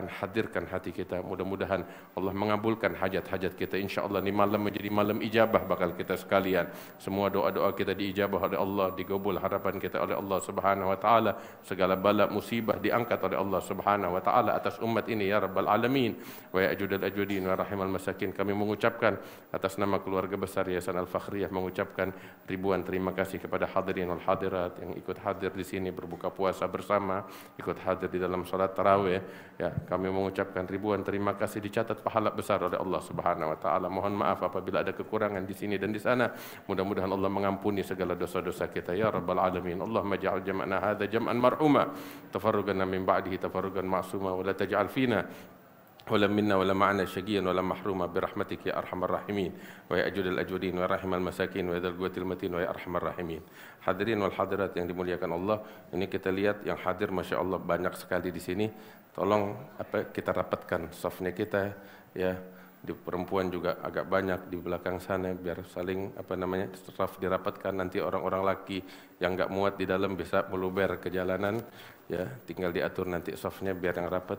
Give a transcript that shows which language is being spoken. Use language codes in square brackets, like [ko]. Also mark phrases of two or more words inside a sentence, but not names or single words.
[id] Hadirkan hati kita, mudah-mudahan Allah mengabulkan hajat-hajat kita. InsyaAllah ini malam menjadi malam ijabah bakal kita sekalian. Semua doa-doa kita diijabah oleh Allah, digabul harapan kita oleh Allah [ar] سبحانه وتعالى. [id] Segala bala musibah diangkat oleh Allah [ar] سبحانه وتعالى [id] atas umat ini [ar] يا رب العالمين. ويا أجود الأجودين وراحم المساكين. [id] Kami mengucapkan atas nama keluarga besar Yayasan Al-Fakhriyah, mengucapkan ribuan terima kasih kepada [ar] الحاضرين والحاضرات [id] yang ikut hadir di sini berbuka puasa bersama, ikut hadir di dalam salat tarawih ya. Kami mengucapkan ribuan terima kasih, dicatat pahala besar oleh Allah [ar] سبحانه وتعالى. [id] Mohon maaf apabila ada kekurangan di sini dan di sana. Mudah-mudahan Allah mengampuni segala dosa-dosa kita [ar] يا رب العالمين. اللهم اجعل جمعنا هذا جمعا مرحوما تفرقنا من بعده تفرقا معصوما ولا تجعل فينا ولا منا ولا معنا شقيا ولا محروما برحمتك يا أرحم الراحمين ويا أجود الأجودين ويا رحم المساكين ويا ذا القوة المتين ويا أرحم الراحمين. الحاضرين والحاضرات [id] yang dimuliakan Allah, ini kita lihat yang hadir [ar] ما شاء الله [id] banyak sekali di sini. Tolong kita rapatkan safnya kita ya. Di perempuan juga agak banyak di belakang sana, biar saling saf dirapatkan. Nanti orang-orang laki yang enggak muat di dalam bisa meluber ke jalanan ya, tinggal diatur nanti safnya biar yang rapat.